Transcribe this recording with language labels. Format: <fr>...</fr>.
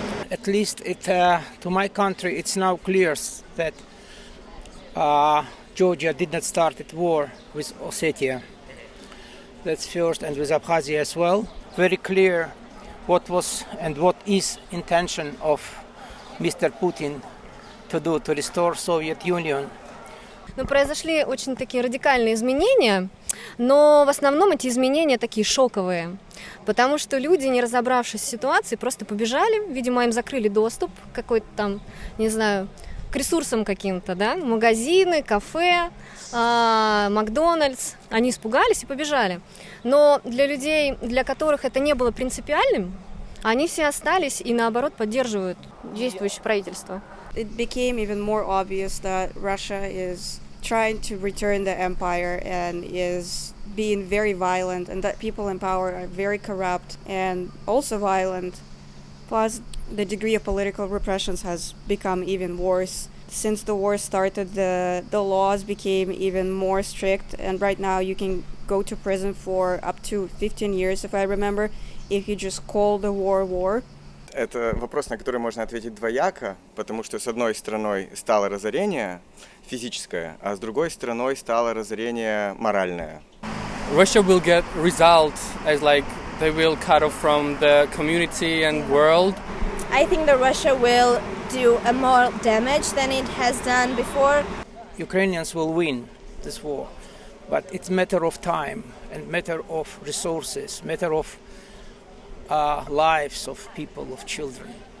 <en>At least to my country, it's now clear that Georgia did not start a war with Ossetia. That's first, and with Abkhazia as well. Very clear what was and what is intention of Mr. Putin to do to restore Soviet Union.</en> <ru>Но произошли очень такие радикальные изменения, но в основном эти изменения такие шоковые, потому что люди, не разобравшись в ситуации, просто побежали, видимо, им закрыли доступ к какой-то там, не знаю, к ресурсам каким-то, да, магазины, кафе, Макдональдс, они испугались и побежали. Но для людей, для которых это не было принципиальным, они все остались и, наоборот, поддерживают действующее правительство.</ru> <en>It became even more obvious that Russia is trying to return the empire and is being very violent, and that people in power are very corrupt and also violent. Plus, the degree of political repressions has become even worse. Since the war started, the laws became even more strict, and right now you can go to prison for up to 15 years, if I remember, if you just call the war.</en> <ru>Это вопрос, на который можно ответить двояко, потому что с одной стороной стало разорение физическое, а с другой стороной стало разорение моральное.</ru> <en>Russia will get results as like they will cut off from the community and world. I think that Russia will do a more damage than it has done before. Ukrainians will win this war, but it's a matter of time and matter of resources, matter of lives of people, of children.</en>